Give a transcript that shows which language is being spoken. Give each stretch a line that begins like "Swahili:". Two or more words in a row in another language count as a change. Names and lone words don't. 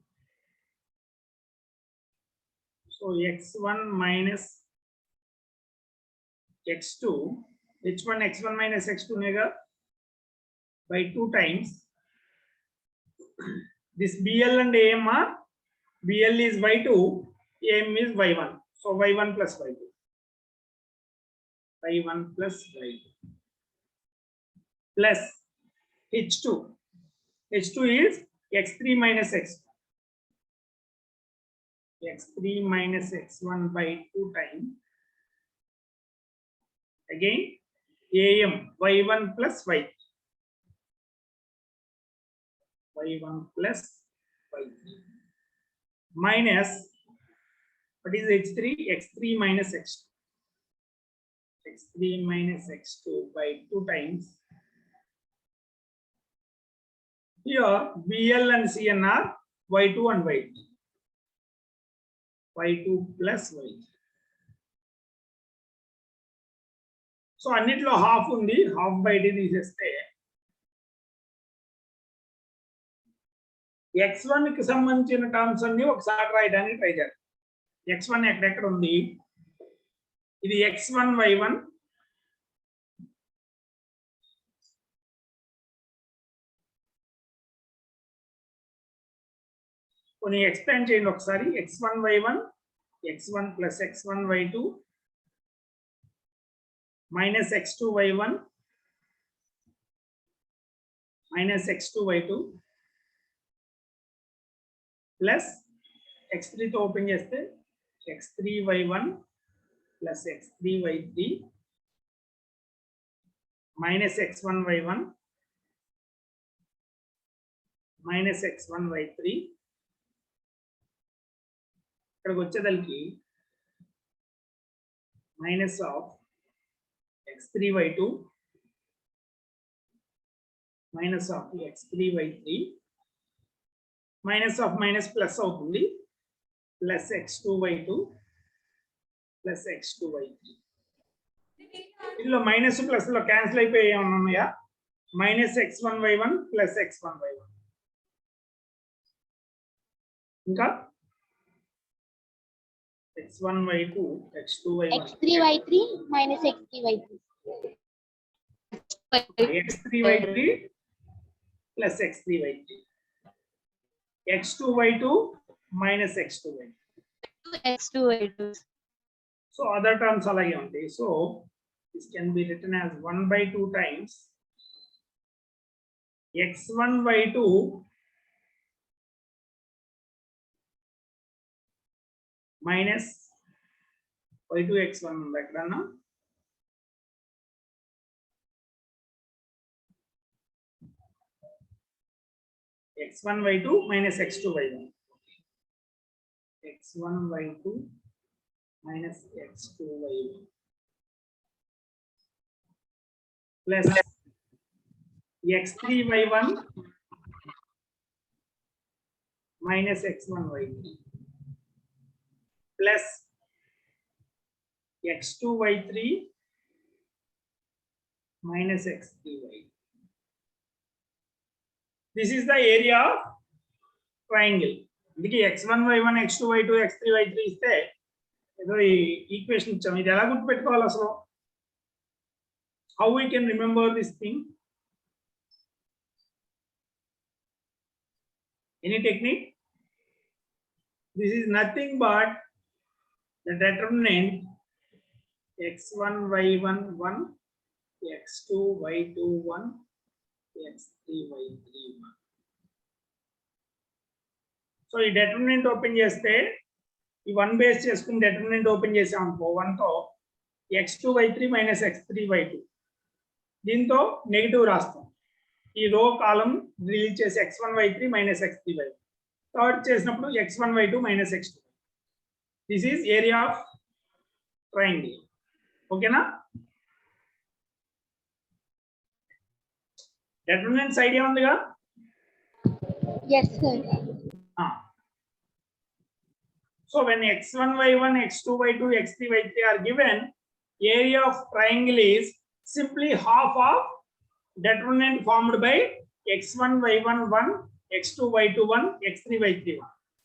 English: So x1 minus x2, h1 x1 minus x2 nega by 2 times. This BL and AM are, BL is y2, AM is y1. So y1 plus y2. y1 plus y2 plus h2. h2 is x3 minus x2. x3 minus x1 by 2 times. Again, AM y1 plus y3. y1 plus y3 minus, what is h3? x3 minus x2. x3 minus x2 by 2 times. Here BL and CN are y2 and y3. y2 plus y3.
Telugu: So అన్నిట్లో హాఫ్ ఉంది, హాఫ్ బయట తీసేస్తే x1 కి సంబంధించిన టర్మ్స్ అన్ని ఒకసారి రాయడానికి ట్రై చేద్దాం. x1 ఎక్కడెక్కడ ఉంది? ఇది x1 y1 కొన్ని ఎక్స్పాండ్ చేయండి ఒకసారి.
English: x1 y1 x1 plus x1 y2 minus x2 y1 minus x2 y2 plus x3
Telugu: తో ఓపెన్ చేస్తే
English: x3 y1 plus x3 y3 minus x1 y1 minus x1 y3.
Telugu: ఇక్కడికి వచ్చేదానికి
English: minus of x3 y2 minus of x3 y3 minus of minus plus
Telugu: అవుతుంది,
English: plus x2 y2 plus x2 y3.
Telugu: ఇందులో
English: minus plus
Telugu: లో క్యాన్సిల్ అయిపోయి ఏమన్నా ఉన్నాయా?
English: minus x1 y1 plus x1 y1.
Telugu: ఇంకా x1 y2 x2 y1
English: x3 y3 minus x3 y3 x3 y3 plus x3 y3 x2 y2 minus x2 y2. x2 y2. So other terms
Telugu: అలాగే ఉంటాయి.
English: So this can be written as 1 by 2 times x1 y2 minus y2 x1
Telugu: ఉంది ఎక్కడన్నా?
English: x1 y2 minus x2 y1. x1 y2 minus x2 y1 plus x3 y1 minus x1 y3 plus x2 y3 minus x3 y. This is the area of triangle.
Telugu: ఇందుకే x1 y1 x2 y2 x3 y3 ఇస్తే ఏదో ఈ ఈక్వేషన్ ఇచ్చాము. ఇది ఎలా గుర్తుపెట్టుకోవాలి అసలు?
English: How we can remember this thing? Any technique? This is nothing but the determinant x1, y1, 1, x2, y2, 1, x3, y3, 1.
Telugu: So ఈ determinant ఓపెన్ చేస్తే ఈ 1 బేస్ చేసుకుని determinant ఓపెన్ చేసాం అనుకో 1 తో
English: x2, y3 minus x3, y2
Telugu: దీంతో నెగిటివ్ రాస్తాం. ఈ
English: row column
Telugu: రిలీజ్ చేసి
English: x1, y3 minus x3, y2
Telugu: థర్డ్ చేసినప్పుడు
English: x1, y2 minus x2. this is area of triangle.
Telugu: ఓకేనా? determinants ఐడియా ఉందిగా?
English: Yes, sir. So when x1, y1, x2, y2, x3, y3 are given, area of triangle is simply half of determinant formed by x1, y1, 1, x2, y2, 1, x3, y3, 1.